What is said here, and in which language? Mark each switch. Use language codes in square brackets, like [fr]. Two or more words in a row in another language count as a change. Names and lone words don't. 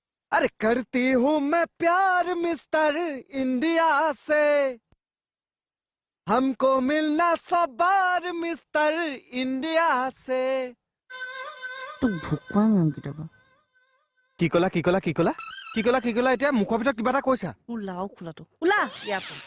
[hi] अरे करती हूँ मैं प्यार मिस्टर इंडिया से हमको मिलना 100 बार मिस्टर इंडिया से [as] তোক ভোকুৱাই মন কেতিয়াবা কি কলা কি কলা কি কলা কি কলা কি কলা এতিয়া মুখৰ ভিতৰত কিবা এটা কৈছা ওলাও খোলাটো ওলা ইয়াৰ পৰা